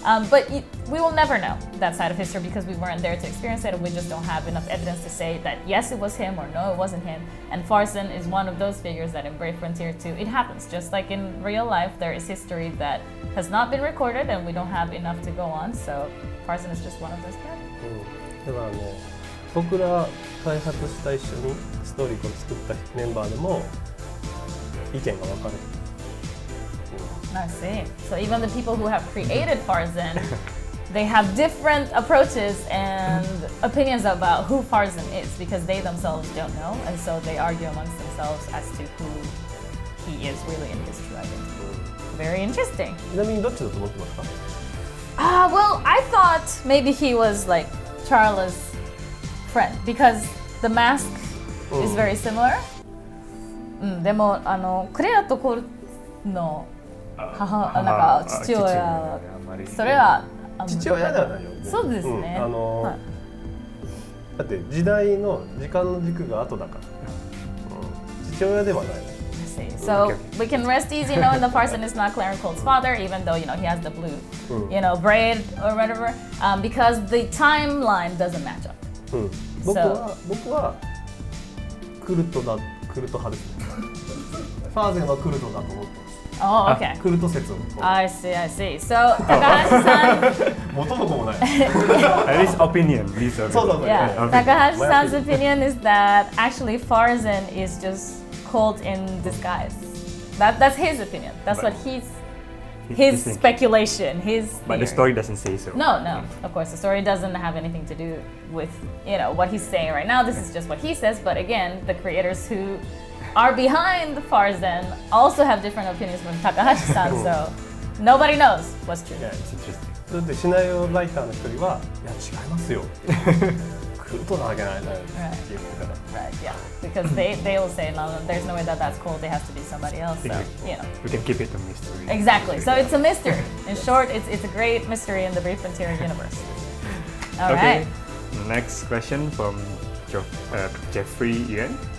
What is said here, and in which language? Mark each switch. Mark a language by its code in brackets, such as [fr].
[en] But we will never know that side of history because we weren't there to experience it, and we just don't have enough evidence to say that yes, it was him, or no, it wasn't him. And Farzan is one of those figures that in Brave Frontier 2, it happens. Just like in real life, there is history that has not been recorded and we don't have enough to go on. So Farzan is just one of those characters. [ja] 僕ら開発した一緒にストーリーを作ったメンバーでも意見が分かれる。 [en] I see. So even the people who have created Farzan, they have different approaches and opinions about who Farzan is because they themselves don't know, and so they argue amongst themselves as to who he is really in this true identity. Very interesting. [ja] ちなみにどっちだと思ってますか? [en] Well, I thought maybe he was like Charla's friend because the mask is very similar. [ja] でもクレアとコルの母なんか父親それは父親ではないよ。そうですね。だって時代の時間の軸が後だから。父親ではない。 [en] So we can rest easy knowing the Farzan is not Clarence Colt's father, even though he has the blue, braid or whatever, because the timeline doesn't match up. [ja] 僕はクルト派ですね。ファーゼンはクルトだと思ってます。 [en] Oh, okay. [ja] クルト説を。 [en] I see, I see. So Takahashi-san. [ja] 元も子もない。 [en] At least opinion. Yeah. Takahashi-san's opinion is that actually Farzan is just Colt in disguise. That's his opinion. That's what his speculation, his theory. But the story doesn't say so. No. Of course, the story doesn't have anything to do with what he's saying right now. This is just what he says. But again, the creators who are behind Farzan also have different opinions from Takahashi-san. So nobody knows what's true. Yeah, it's interesting. [ja] だってシナリオライターの一人はいや違いますよ。クルトなわけないなって言ってたら。 [en] Right. Yeah. Because they will say no, there's no way that that's Colt. It has to be somebody else. So we can keep it a mystery. Exactly. So it's a mystery. In short, it's a great mystery in the Brave Frontier universe. All right. Next question from Jeffrey Yuan.